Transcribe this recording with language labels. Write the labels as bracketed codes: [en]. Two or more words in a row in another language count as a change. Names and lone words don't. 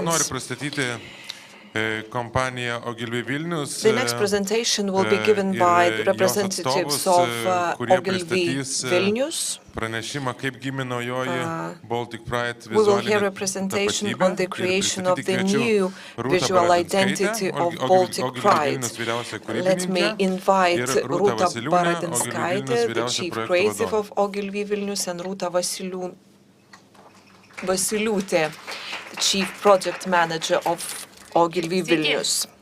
[lt] Noriu pristatyti kompaniją Ogilvy Vilnius [en] The next presentation will be given by the representatives of Ogilvy Vilnius. [lt] Pranešimą, kaip gimė naujoji Baltic Pride [en] We will hear a presentation on the creation of the new visual identity of Baltic Pride. Let me invite Rūta Baradinskaitė, the Chief Creative of Ogilvy Vilnius, and Rūta Vasiliūtė, the Chief Project Manager of Ogilvy Vilnius.